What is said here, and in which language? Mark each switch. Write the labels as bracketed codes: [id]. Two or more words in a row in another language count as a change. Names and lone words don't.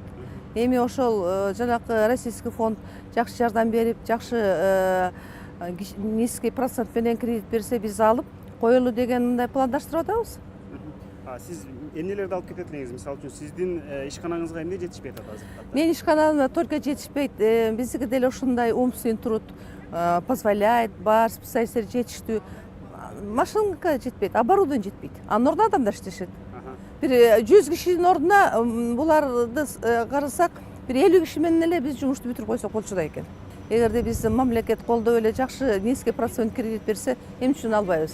[ky] Эми ошол жанакы Российский фонд жакшы жардам берип, жакшы [ru] низкий процент [ky] менен кредит берсе, биз алып коелу деген мындай пландаштырып атабыз. Сиз эмнелерди алып кетет элеңиз? Мисалы үчүн сиздин ишканаңызга эмне жетишпей атат азыр? Мен ишканамда только жетишпейт. Биздики деле ушундай [ru] умственный труд позволяет, [ky] бар специалисттер жетиштүү. Машинка жетпейт, оборудование жетпейт. Анын ордуна адамдар иштешет. Бир 100 кишинин ордуна буларды карасак, бир 50 киши менен эле биз жумушту бүтүрүп койсок болчу экен. Эгерде биз мамлекет колдоп эле жакшы [ru] низкий процент [ky] кредит берсе, эмне үчүн албайбыз?